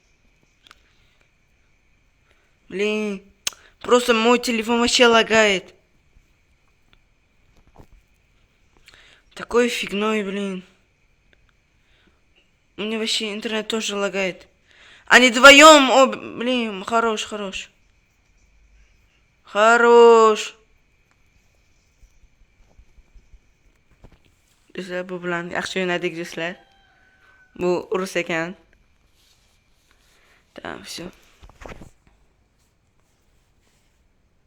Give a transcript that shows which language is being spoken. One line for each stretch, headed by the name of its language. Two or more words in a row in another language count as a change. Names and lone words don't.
Russian: Блин, просто мой телефон вообще лагает. Такой фигной, блин. У меня вообще интернет тоже лагает. Они вдвоем, блин, хорош.
Uzbek: Do'stlar, bu bilan yaxshi o'ynadik do'stlar. Bu rus ekan. Tamam,
Russian: все.